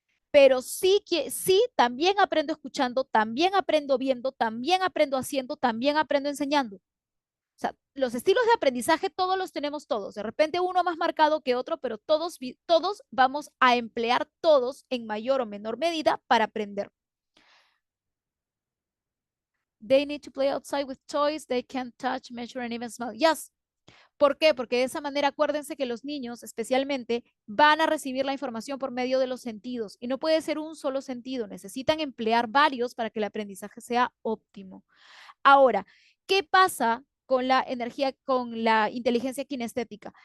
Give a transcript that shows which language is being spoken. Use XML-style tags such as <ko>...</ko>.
<es>Pero sí, sí, también aprendo escuchando, también aprendo viendo, también aprendo haciendo, también aprendo enseñando. O sea, los estilos de aprendizaje todos los tenemos todos. De repente uno más marcado que otro, pero todos vamos a emplear todos en mayor o menor medida para aprender.</es> <en>They need to play outside with toys they can touch, measure, and even smell. Yes.</en> <es>¿Por qué? Porque de esa manera acuérdense que los niños especialmente van a recibir la información por medio de los sentidos y no puede ser un solo sentido, necesitan emplear varios para que el aprendizaje sea óptimo. Ahora, ¿qué pasa con la energía, con la inteligencia kinestética?</es>